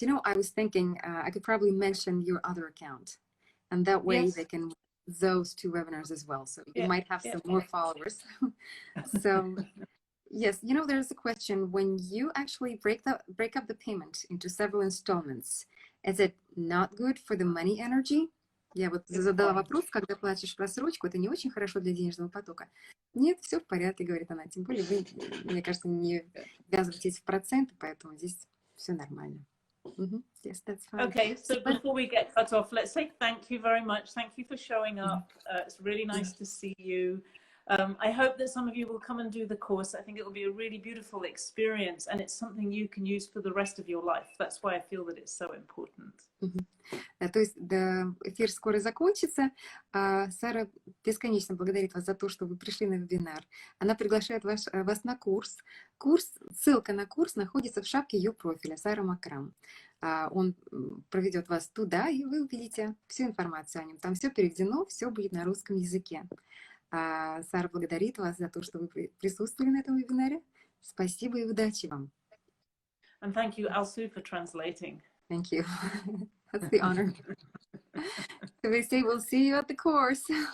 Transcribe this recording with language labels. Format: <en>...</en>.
<en>You know, I was thinking I could probably mention your other account, and that way they can watch those 2 webinars as well. So you might have some more followers. So yes, you know, there's a question: when you actually break up the payment into several installments, is it not good for the money energy?</en> <ru>Я вот задала вопрос, когда платишь просрочку, это не очень хорошо для денежного потока. Нет, все в порядке, говорит она. Тем более вы, мне кажется, не ввязываетесь в проценты, поэтому здесь все нормально.</ru> <en>Yes, that's fine. Okay, so before we get cut off, let's say thank you very much. Thank you for showing up. It's really nice to see you. I hope that some of you will come and do the course. I think it will be a really beautiful experience, and it's something you can use for the rest of your life. That's why I feel that it's so important.</en> <ru>То есть эфир скоро закончится. Сара бесконечно благодарит вас за то, что вы пришли на вебинар. Она приглашает вас на курс. Ссылка на курс находится в шапке ее профиля Сара Макрам. Он проведет вас туда, и вы увидите всю информацию о нем. Там все переведено, все будет на русском языке. Сара благодарит вас за то, что вы присутствовали на этом вебинаре. Спасибо и удачи вам.</ru> <en>And thank you, Alsu, for translating. Thank you. That's the honor. We say we'll see you at the course.</en>